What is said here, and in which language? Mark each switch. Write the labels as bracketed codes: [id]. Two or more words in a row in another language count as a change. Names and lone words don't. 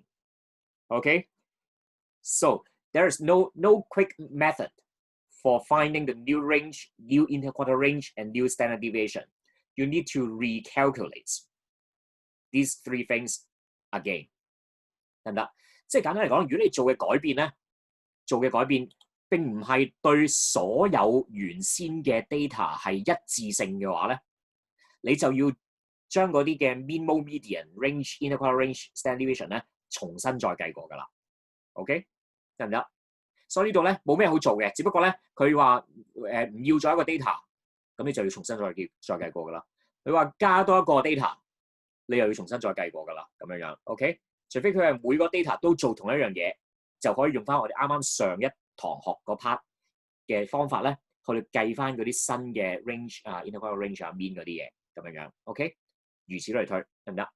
[en] Okay, so there is no quick method for finding the new range, new interquartile range, and new standard deviation. You need to recalculate these 3 things again. [yue] 得唔得？即係簡單嚟講，如果你做嘅改變並唔係對所有原先嘅 data 係一致性嘅話咧，你就要將嗰啲嘅 [en] mean、mode、median、range、interquartile range、standard deviation [yue] 咧重新再計過㗎啦。OK， 得唔得？所以呢度咧冇咩好做嘅，只不過咧佢話唔要咗一個 data， 咁你就要重新再計過㗎啦。佢話加多一個 data， 你又要重新再計過㗎啦，咁樣樣。OK， 除非佢係每個 data 都做同一樣嘢，就可以用翻我哋啱啱上一堂學嗰 part 嘅方法咧，去計翻嗰啲新嘅 range 啊、 [en] interquartile range [yue] 啊、mean 嗰啲嘢，咁樣樣。OK， 如此類推，得唔得？